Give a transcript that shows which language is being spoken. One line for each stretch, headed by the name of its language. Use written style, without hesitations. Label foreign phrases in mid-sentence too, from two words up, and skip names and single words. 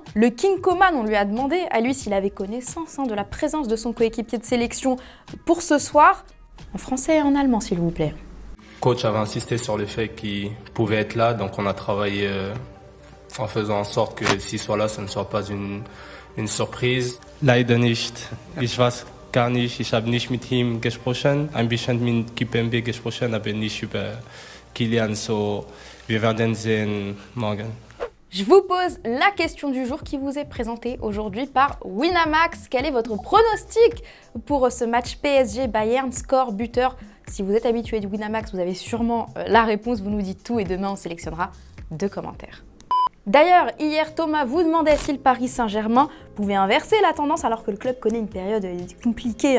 French: Le King Coman, on lui a demandé à lui s'il avait connaissance de la présence de son coéquipier de sélection pour ce soir. En français et en allemand, s'il vous plaît. Le coach avait insisté sur le fait qu'il pouvait être là, donc on a travaillé en faisant en sorte que s'il soit là, ce ne soit pas une surprise.
German: Leider nicht. Ich weiß gar nicht, ich habe nicht mit ihm gesprochen, ein bisschen mit Kimpembe gesprochen, aber nicht über Kylian, so wir werden sehen morgen.
French: Je vous pose la question du jour qui vous est présentée aujourd'hui par Winamax. Quel est votre pronostic pour ce match PSG-Bayern, score, buteur? Si vous êtes habitué du Winamax, vous avez sûrement la réponse, vous nous dites tout et demain on sélectionnera 2 commentaires. D'ailleurs, hier, Thomas vous demandait si le Paris Saint-Germain pouvait inverser la tendance alors que le club connaît une période compliquée.